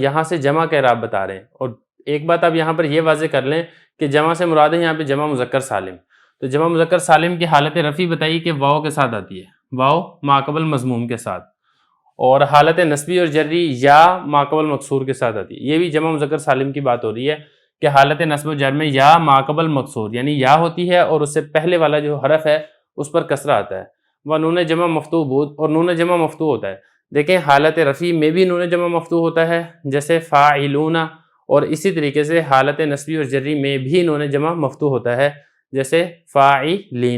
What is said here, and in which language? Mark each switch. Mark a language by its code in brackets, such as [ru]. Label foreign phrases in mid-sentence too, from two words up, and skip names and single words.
[ur] یہاں سے جمع کا اعراب بتا رہے ہیں. اور ایک بات آپ یہاں پر یہ واضح کر لیں کہ جمع سے مراد ہے یہاں پہ جمع مذکر سالم. تو جمع مذکر سالم کی حالت رفعی بتائی کہ واو کے ساتھ آتی ہے، واو ما قبل مضموم کے ساتھ، اور حالت نسبی اور جری یا ما قبل مکسور کے ساتھ آتی ہے. یہ بھی جمع مذکر سالم کی بات ہو رہی ہے کہ حالت نصب و جر میں یا ما قبل مکسور یعنی یا ہوتی ہے اور اس سے پہلے والا جو حرف ہے اس پر کسرہ آتا ہے. وہ [fa] نون جمع مفتوح بود [ur] اور نون جمع مفتوح ہوتا ہے. دیکھیں حالت رفعی میں بھی نون جمع مفتوح ہوتا ہے جیسے فاعلون، اور اسی طریقے سے حالت نسبی اور جری میں بھی نون جمع مفتوح ہوتا ہے جیسے فاعلین.